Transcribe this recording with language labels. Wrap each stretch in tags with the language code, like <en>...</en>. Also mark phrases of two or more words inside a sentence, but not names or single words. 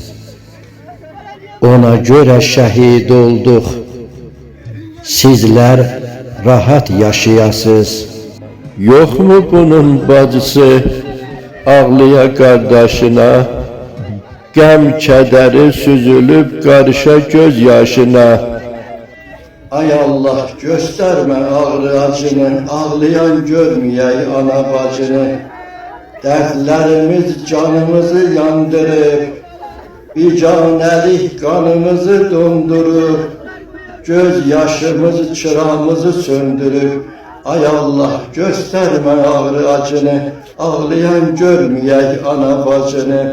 <az>Ona görə şəhid olduq, sizlər rahat yaşayasız. Yoxmu bunun bacısı ağlıya qardaşına, qəm kədəri süzülüb qarışa göz yaşına.</az> <tr>Ay Allah, gösterme ağrı acını, ağlayan görmeyey ana bacını. Dertlerimiz canımızı yandırıp, bicanelik kanımızı dondurup, göz yaşımız çırağımızı söndürüp, ay Allah, gösterme ağrı acını, ağlayan görmeyey ana bacını.</tr>